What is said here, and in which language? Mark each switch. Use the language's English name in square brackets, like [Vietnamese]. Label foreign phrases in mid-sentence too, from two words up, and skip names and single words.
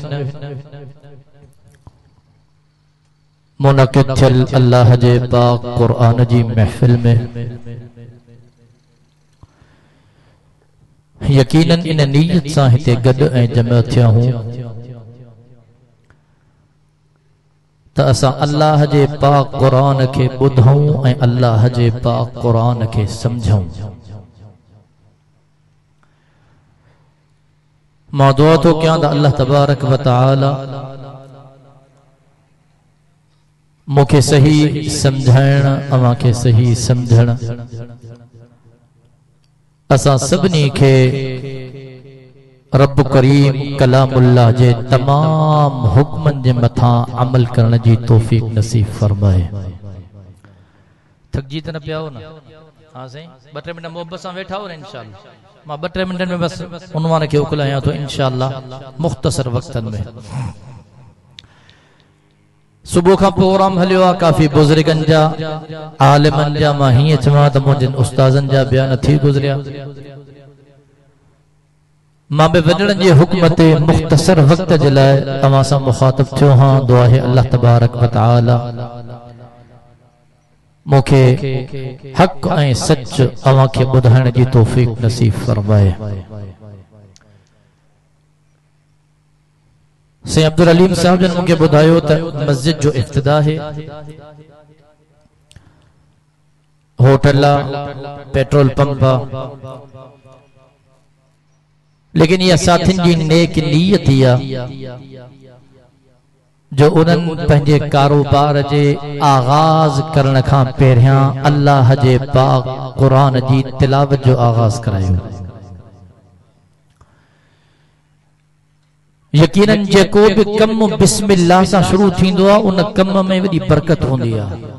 [Sindhi] मुनक़िद थियल अल्लाह जे पाक क़ुरान जी महफ़िल में यकीनन इन नीयत सां हिते गॾु ऐं जमा थिया हूं त असां अल्लाह जे पाक क़ुरान खे ॿुधूं ऐं अल्लाह जे पाक क़ुरान खे समझूं। मां दुआ थो कयां त अल्लाह [Arabic] تبارك وتعالى [Sindhi] मूंखे सही समझाइण, अवां खे सही समझण, असां सभिनी खे रब करीम कलामुल्लाह जे तमाम हुक्मन जे मथां अमल करण जी तौफीक नसीब फरमाए। थकजी त न पिया हो न? हाँ साईं, 2-3 मिनट मोहब्बत सां वेठा हो न इंशाअल्लाह। मां 2-3 मिनटन में बस उन्वान खे उकलायां तो इंशाअल्लाह मुख्तसर वक्तन में। [Urdu] सुबह का [Sindhi] प्रोग्राम हलियो आ, काफी बुजुर्गन जा आलिमन जा, मां हीअं चवां त मुंहिंजनि उस्तादन जा बयान थी गुज़रिया। मां बि वॾड़नि जे हुक्म ते मुख्तसर वक्त जे लाइ तव्हां सां मुखातिब थियो हां। दुआ है अल्लाह [Arabic] تبارك وتعالى [Sindhi] मूंखे हक़ ऐं सच अवां खे ॿुधाइण जी तौफीक नसीब फरमाए। से अब्दुल अलीम साहब जन मूंखे ॿुधायो त मस्जिद जो इफ्तिदा है, होटल आ, पेट्रोल पंप आ, लेकिन ये साथिन जी नेक नीयत आ जो उन्हनि पंहिंजे कारोबार जे आगाज करण खां पहिरियां अल्लाह जे पाक क़ुरान जी तिलावत जो आगाज करायो। यकीनन जेको भी कम बिस्मिल्लाह सां शुरू थींदो आहे उन कम में वॾी बरकत हूंदी आहे।